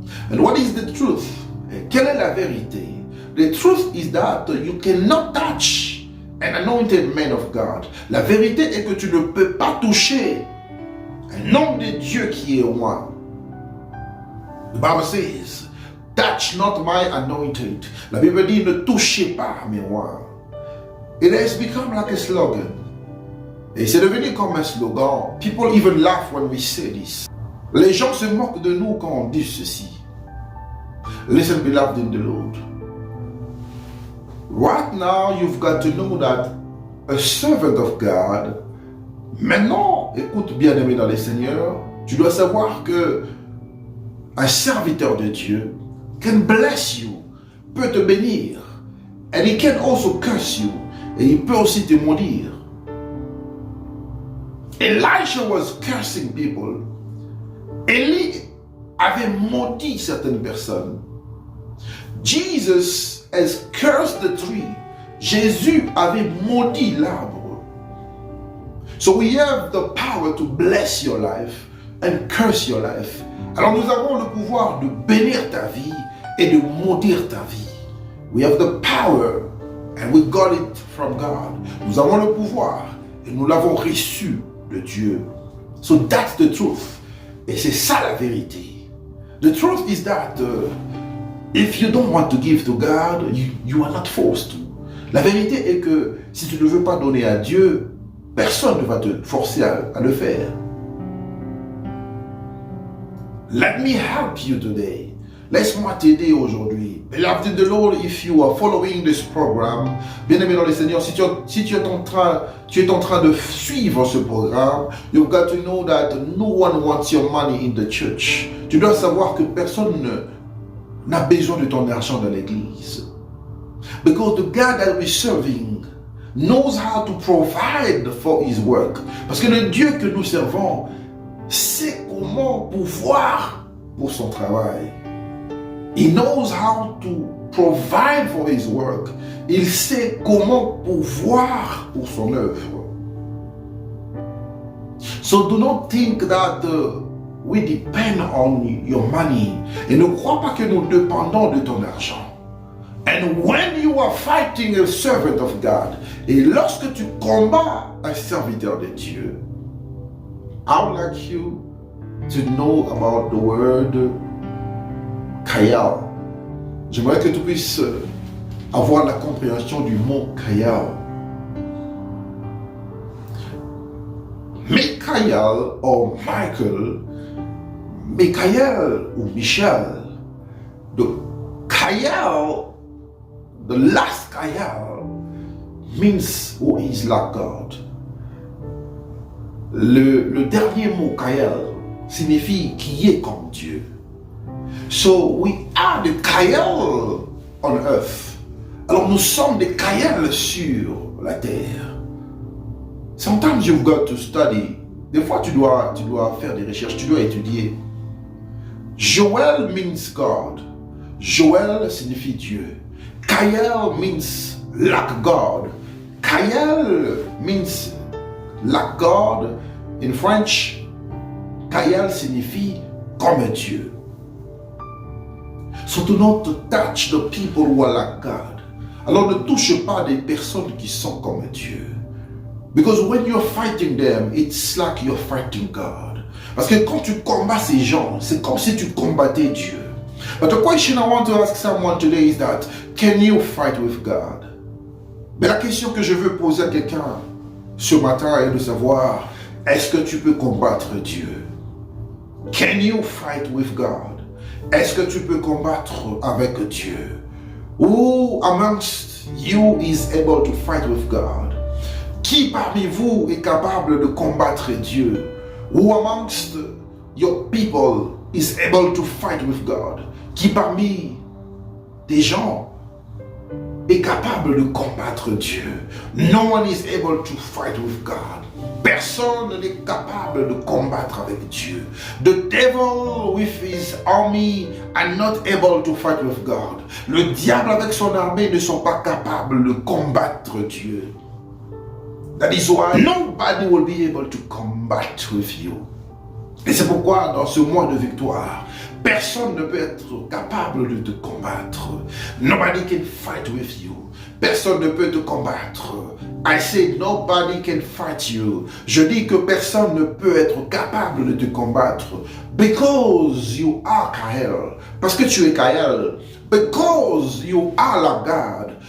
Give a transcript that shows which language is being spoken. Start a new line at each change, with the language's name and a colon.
English: And what is the truth?
French: Quelle est la vérité?
English: The truth is that you cannot touch an anointed man of God.
French: La vérité est que tu ne peux pas toucher un homme de Dieu qui est roi.
English: The Bible says, touch not my anointed.
French: La Bible dit, ne touchez pas mes rois.
English: It has become like a slogan.
French: Et c'est devenu comme un slogan.
English: People even laugh when we say this.
French: Les gens se moquent de nous quand on dit ceci.
English: Listen, beloved in the Lord. Right now, you've got to know that a servant of God,
French: maintenant, écoute bien aimé dans les Seigneurs, tu dois savoir que un serviteur de Dieu
English: can bless you,
French: peut te bénir,
English: and he can also curse you,
French: et il peut aussi te maudire.
English: Elisha was cursing people.
French: Élie avait maudit certaines personnes.
English: Jesus has cursed the tree.
French: Jésus avait maudit l'arbre.
English: So we have the power to bless your life and curse your life.
French: Alors nous avons le pouvoir de bénir ta vie et de maudire ta vie.
English: We have the power and we got it from God.
French: Nous avons le pouvoir et nous l'avons reçu de Dieu.
English: So that's the truth.
French: Et c'est ça la vérité.
English: The truth is that if you don't want to give to God, you are not forced to.
French: La vérité est que si tu ne veux pas donner à Dieu, personne ne va te forcer à le faire.
English: Let me help you today.
French: Laisse-moi t'aider aujourd'hui.
English: Beloved in the Lord, if you are following this program,
French: bien-aimé dans le Seigneur, si tu es en train de suivre ce programme,
English: you've got to know that no one wants your money in the church.
French: Tu dois savoir que personne n'a besoin de ton argent dans l'église.
English: Because the God that we're serving knows how to provide for his work.
French: Parce que le Dieu que nous servons sait comment pouvoir pour son travail.
English: He knows how to provide for his work.
French: Il sait comment pouvoir pour son œuvre.
English: So do not think that we depend on your money.
French: Et ne crois pas que nous dépendons de ton argent.
English: And when you are fighting a servant of God,
French: et lorsque tu combats un serviteur de Dieu,
English: I would like you to know about the word Kayal.
French: J'aimerais que tu puisses avoir la compréhension du mot Kayal.
English: Michael or Michael, Michael ou Michel, the Kayal, the last Kayal means who is like God.
French: Le dernier mot, Kael, signifie qui est comme Dieu.
English: So we are the Kael on earth.
French: Alors nous sommes des Kael sur la terre.
English: Sometimes you've got to study.
French: Des fois tu dois faire des recherches, tu dois étudier.
English: Joel means God.
French: Joel signifie Dieu.
English: Kael means like God. Kael means like God. In French,
French: Kael signifie comme Dieu.
English: So do not touch the people who are like God.
French: Alors ne touche pas des personnes qui sont comme Dieu.
English: Because when you're fighting them, it's like you're fighting God.
French: Parce que quand tu combats ces gens, c'est comme si tu combattais Dieu.
English: But the question I want to ask someone today is that, can you fight with God?
French: Mais la question que je veux poser à quelqu'un ce matin est de savoir, est-ce que tu peux combattre Dieu?
English: Can you fight with God?
French: Est-ce que tu peux combattre avec Dieu?
English: Who amongst you is able to fight with God?
French: Qui parmi vous est capable de combattre Dieu?
English: Who amongst your people is able to fight with God?
French: Qui parmi des gens est capable de combattre Dieu?
English: No one is able to fight with God.
French: Personne n'est capable de combattre avec Dieu.
English: The devil with his army are not able to fight with God.
French: Le diable avec son armée ne sont pas capables de combattre Dieu.
English: That is why nobody will be able to combat with you.
French: Et c'est pourquoi dans ce mois de victoire, personne ne peut être capable de te combattre.
English: Nobody can fight with you.
French: Personne ne peut te combattre.
English: I say nobody can fight you.
French: Je dis que personne ne peut être capable de te combattre.
English: Because you are Kael.
French: Parce que tu es Kael.
English: Because you are like God.